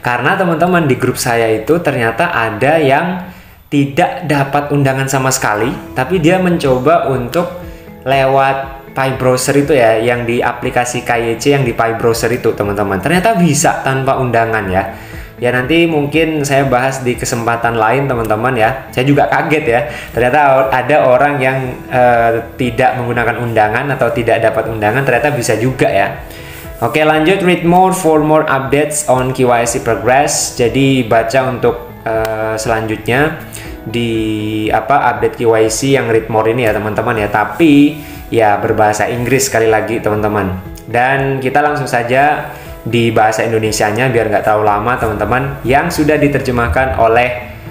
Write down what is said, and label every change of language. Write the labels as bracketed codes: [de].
[id] Karena teman-teman di grup saya itu ternyata ada yang tidak dapat undangan sama sekali, tapi dia mencoba untuk lewat Pi browser itu ya, yang di aplikasi KYC yang di Pi browser itu teman-teman. Ternyata bisa tanpa undangan ya. Ya nanti mungkin saya bahas di kesempatan lain teman-teman ya. Saya juga kaget ya. Ternyata ada orang yang tidak menggunakan undangan atau tidak dapat undangan, ternyata bisa juga ya. Oke, lanjut, [en] read more for more updates on KYC progress. [id] Jadi baca untuk selanjutnya di update KYC yang [en] read more [id] ini ya teman-teman ya. Tapi ya berbahasa Inggris sekali lagi teman-teman. Dan kita langsung saja di bahasa Indonesianya biar nggak terlalu lama teman-teman, yang sudah diterjemahkan oleh